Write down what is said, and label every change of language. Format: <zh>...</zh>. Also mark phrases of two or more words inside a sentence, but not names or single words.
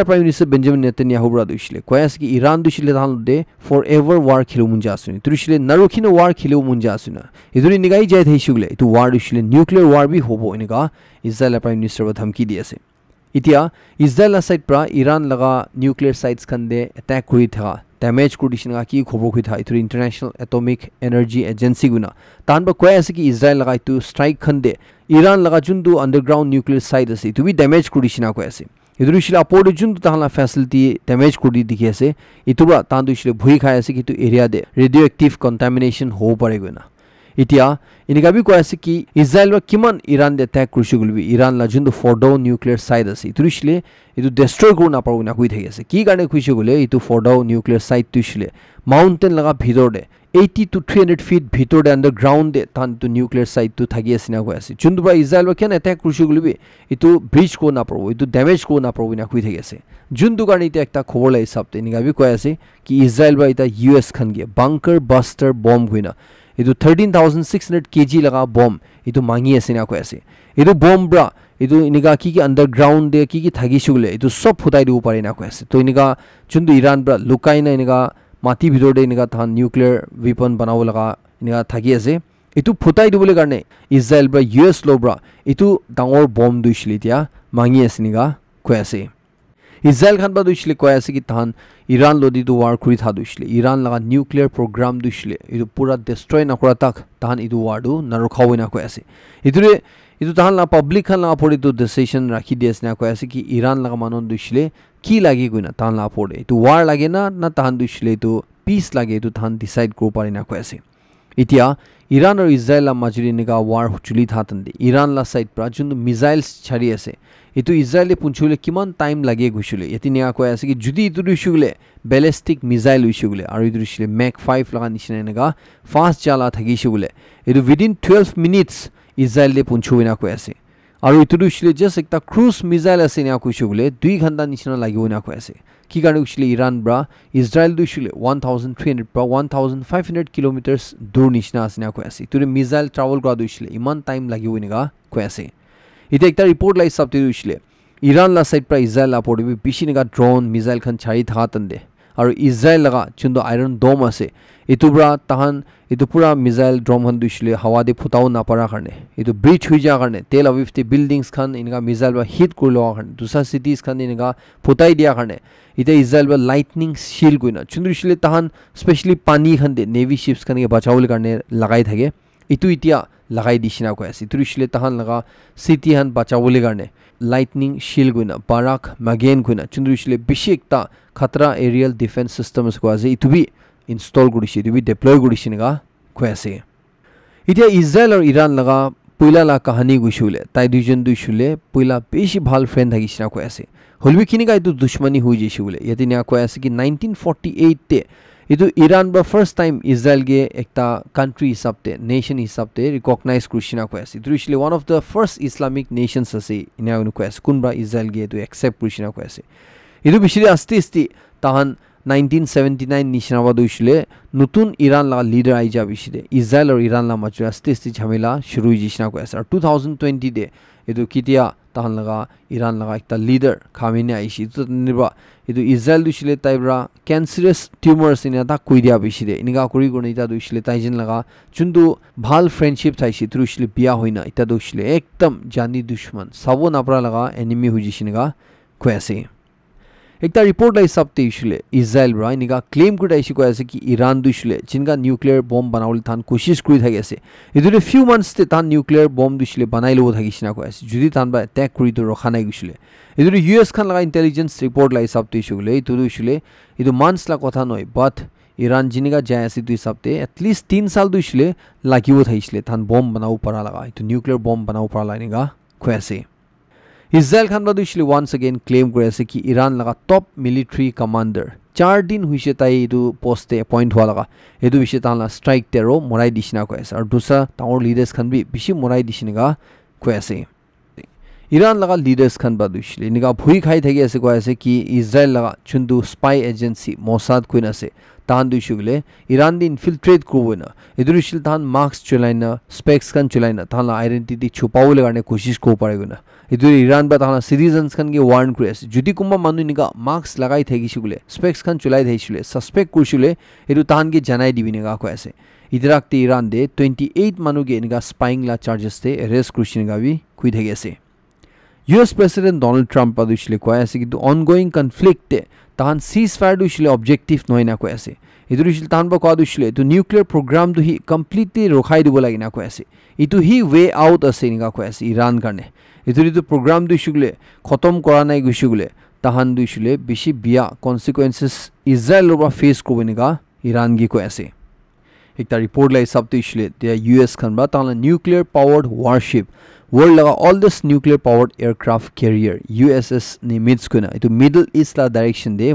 <en>prime minister</en> <rah>बेंजामिन नेतन्याहू ब्रा दुसले कोयास कि ईरान दुसले थान दे</rah> <en>forever war</en> <rah>खिलो मुंजा सुनि तुरिसले नरुखिनो वार खिलो मुंजा सुना इदुरि निगाई जाय थैसुगले इतु वार दुसले</rah> <en>nuclear war</en> <rah>भी होबो इनका इजराइल</rah> <en>prime minister</en> <rah>बा धमकी दिएसे इतिया इजराइल साइड प्रा ईरान लगा</rah> <en>nuclear sites</en> <rah>खंदे अटैक कुरि था डैमेज कुडिसिनगा की खबर कुइ था इतुरि इंटरनेशनल एटॉमिक एनर्जी एजेंसी गुना तान बा कोयास कि इजराइल लगा इतु स्ट्राइक खंदे ईरान लगा जुंदु</rah> <en>underground nuclear site</en> <rah>असे इतु भी डैमेज कुडिसिना को ऐसे इदुरिशिला पोड जुंदु तहला फैसिलिटी डैमेज कुडी दिखेसे इतुबा तांदुशिले भुई खायसे कि तु एरिया दे</rah> <en>radioactive contamination</en> <rah>हो परेगोना इतिया इनिका भी कोयासे कि इजराइल वा किमान ईरान दे अटैक कुरिसुगुलबी ईरान ला जुंदु फोर्डो</rah> <en>nuclear site</en> <rah>असे इतुरिशिले इतु डिस्ट्रॉय करना पाउना कुइ थेगेसे की गाने कुइसुगुले इतु फोर्डो</rah> <en>nuclear site</en> <rah>तुशिले माउंटेन लगा भितर दे 80</rah> <en>to 300 feet</en> <rah>भितर दे अंडरग्राउंड दे तान तु न्यूक्लियर साइट तु थागी आसिना को आसे जुंदुबा इजराइल वा केन अटैक कुरिसुगुलबी इतु ब्रिज को ना परबो इतु डैमेज को ना परबो ना कुइ थेगेसे जुंदु गाने इते एकता खबर लाई सबते निगा भी कोयासे कि इजराइल वा इता यूएस खनगे</rah> <en>bunker buster bomb</en> <rah>हुइना इतु 13600 kg लगा बॉम्ब इतु मांगी आसिना को आसे इतु बॉम्ब ब्रा इतु इनिगा की अंडरग्राउंड दे की थागी सुगले इतु सब फुताई दु पारे ना को आसे तो इनिगा जुंदु ईरान ब्रा लुकाइना इनिगा माटी भितर दे इनिगा थान</rah> <en>nuclear weapon</en> <rah>बनाव लगा इनिगा थागी आसे इतु फुताई दिबले कारणे इजराइल ब्रा यूएस लो ब्रा इतु डांगर बॉम्ब दुइसलितिया मांगी आसिनिगा को आसे Israel khan ba duishle koi ase ki tahan Iran lodi tu war kuri tha duishle Iran laga</rah> <en>nuclear program</en> <rah>duishle idu pura destroy na kora tak tahan idu war du na rokhawi na koi ase idu tahan la public khan la pori tu decision rakhi dias na koi ase ki Iran laga manon duishle ki lagi guina tahan la pore itu war lage na tahan duishle tu peace lage itu tahan decide kro pari na koi ase itia Iran or Israel la majuri niga war chuli thatande Iran la side pra jun missiles chari ase itu Israel punchule kiman time lage gushule yati niga koi ase ki judi itu dushule</rah> <en>ballistic missile</en> <rah>ushule aru itu dushule Mach 5 laga nishina niga fast jala thagi shule itu</rah> <en>within 12 minutes</en> <rah>Israel le punchuina koi ase aru itu dushule just ekta</rah> <en>cruise missile</en> <rah>ase nia koi shule 2 ghanta nishina lagiona koi ase ki karne ushule Iran bra Israel dushule 1300 pra 1500 kilometers dur nishina ase nia koi ase itu missile travel kora dushule iman time lagiona koi ase ite ekta report lai sabte dushule Iran la side pra Israel la podi bishi niga</rah> <en>drone missile</en> <rah>khan chari tha tande aru Israel laga chundo Iron Dome ase itu bra tahan itu pura missile drone han dushile hawa de phutau na para karne itu breach hui ja karne Tel Aviv te buildings khan inga missile ba hit kurlo karne dusa cities khan inga phutai dia karne ite Israel ba</rah> <en>lightning shield</en> <rah>guina chundo dushile tahan especially pani khan de</rah> <en>navy ships</en> <rah>khan ge bachawul karne lagai thage itu itia lagai dishina ko ase itu dushile tahan laga city han bachawul karne</rah> <en>lightning shield</en> <rah>guina barak magen guina chundo dushile bishi ekta khatra</rah> <en>aerial defense systems</en> <rah>ko ase itu bi install gurishi</rah> <en>to be deploy</en> <rah>gurishi nga kwase itia Israel or Iran laga puila la kahani gushule tai dujon dushule puila beshi bhal friend thagishna kwase holbi kini ga itu dushmani hui jeshule yati nya kwase ki 1948 te itu Iran ba</rah> <en>first time</en> <rah>Israel ge ekta country hisabte nation hisabte recognize kurishna kwase itu</rah> <en>usually one of the first Islamic nations</en> <rah>ase ina unu kwase kunba Israel ge to accept kurishna kwase itu bishiri asti tahan 1979 nishnaba dushile nutun Iran la leader aija bishide Israel or Iran la majur asti jhamela shuru jishna ko asar 2020 de edu kitia tahan laga Iran laga ekta leader Khamenei aishi to niba edu Israel dushile taibra</rah> <en>cancerous tumors</en> <rah>in ta kuidia bishide iniga kuri guni ta dushile taijin laga chundu bhal friendship thaishi trushile biya hoina ita dushile ekdam jani dushman sabo napra laga enemy hujishiniga kwase ekta report lai sabte ishule Israel bra iniga claim kura ishi ko ase ki Iran dushule jinga</rah> <en>nuclear bomb</en> <rah>banawul than koshish kuri thage ase idure</rah> <en>few months</en> <rah>te tan</rah> <en>nuclear bomb</en> <rah>dushule banailo thagishina ko ase judi tan ba attack kuri to rokhana gishule idure US khan laga</rah> <en>intelligence report</en> <rah>lai sabte ishule itu dushule idu months la kotha noi but Iran jiniga jay ase tu sabte</rah> <en>at least</en> <rah>3 sal dushule lagiwo thaishile tan bomb banau para laga itu</rah> <en>nuclear bomb</en> <rah>banau para lainiga ko ase Israel khan badushli</rah> <en>once again claim</en> <rah>kore ase ki Iran laga</rah> <en>top military commander</en> <rah>4 din huise tai edu post appoint hwa laga edu bishe tan la strike tero morai dishina ko ase ar dusa taur leaders khan bi bishi morai dishiniga ko ase Iran laga leaders khan badushli niga bhui khai thagi ase ko ase ki Israel laga chundu spy agency Mossad kuin ase tan dushule Iran din infiltrate kobona edurishil tan marks chulaina specs kan chulaina tan la identity chupawule garne koshish ko pareguna idu Iran ba tan citizens kan ge warn kres judi kumba manu niga marks lagai thegi shule specs kan chulai theshule suspect kurshule edu tan ge janai dibiniga ko ase idrakte Iran de 28 manu ge niga spying la charges te arrest kurshiniga bi kui thegi ase US President Donald Trump adushile ko ase ki</rah> <en>ongoing conflict</en> <rah>tahan ceasefire dushile objective noina ko ase idushile tahan ba ko adushile to</rah> <en>nuclear program</en> <rah>du hi completely rokhai dibo lagina ko ase itu hi</rah> <en>way out</en> <rah>ase niga ko ase Iran karne itu program dushile khotom kora nai gushule tahan dushile bishi bia consequences Israel ba face ko beniga Iran gi ko ase ekta report lai sabte ishile the US khan ba tan</rah> <en>nuclear powered warship</en> <rah>world laga</rah> <en>all this nuclear powered aircraft carrier</en> <rah>USS Nimitz kuna itu Middle East la direction de</rah>